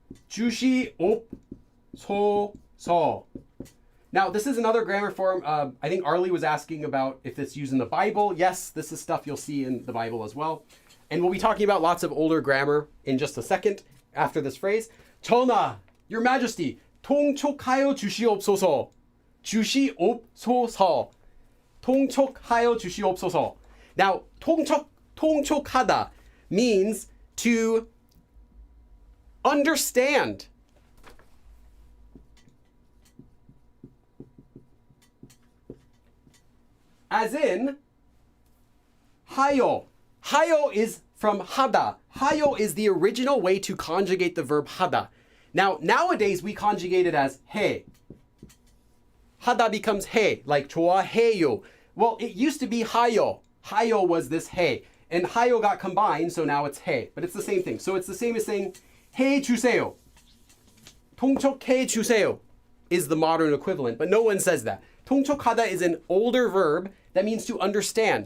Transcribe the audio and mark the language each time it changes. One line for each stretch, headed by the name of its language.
Korean: 주시옵소서.
English: Now, this is another grammar form. I think Arlie was asking about if it's used in the Bible. Yes, this is stuff you'll see in the Bible as well. And we'll be talking about lots of older grammar in just a second after this phrase.
Korean: 전하,
English: Your Majesty,
Korean: 통촉하여 주시옵소서. 주시옵소서. 통촉하여 주시옵소서.
English: Now, 통촉하다 means to understand. As in, 하여. 하여 is from 하다. 하여 is the original way to conjugate the verb 하다. Now, nowadays we conjugate it as 해. 하다 becomes 해, like 좋아해요. Well, it used to be 하여. 하여 was this 해. And 하여 got combined, so now it's 해. But it's the same thing. So it's the same as saying
Korean: 해 주세요. 통촉해 주세요
English: is the modern equivalent, but no one says that. 통촉하다 is an older verb that means to understand.